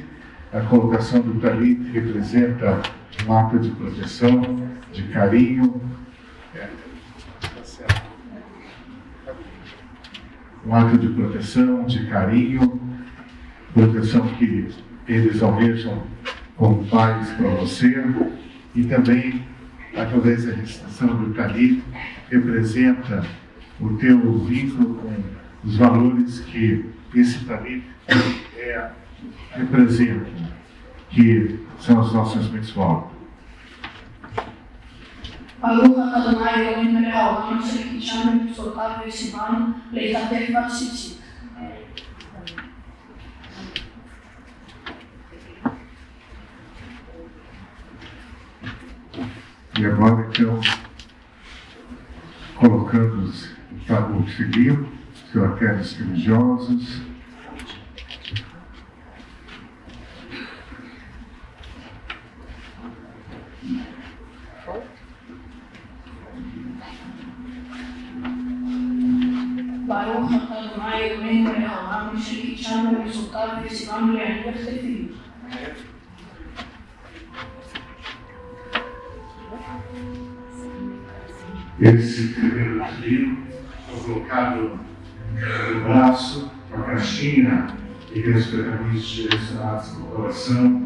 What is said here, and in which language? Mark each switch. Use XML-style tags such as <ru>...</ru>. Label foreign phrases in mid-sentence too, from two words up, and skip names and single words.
<pt>A colocação do talit representa um ato de proteção, de carinho, um ato de proteção, de carinho, proteção que eles almejam como pais para você. E também, através da recitação do talit, representa o teu vínculo com os valores que esse talit representa. que são as nossas mitzvot.</pt> <he>ברוך אתה אדוני אלוהים מלך העולם אשר קידשנו במצוותיו וציוונו להתעטף בציצית.</he> <pt>E agora, então, colocando o tefilim, filatélias religiosas,</pt> <he>ברוך אתה אדוני אלוהים מלך העולם אשר קידשנו במצוותיו וציוונו להניח תפילין.</he> <pt>esse primeiro livro foi colocado no braço, com a caixinha e aqueles pergaminhos direcionados no coração.</pt>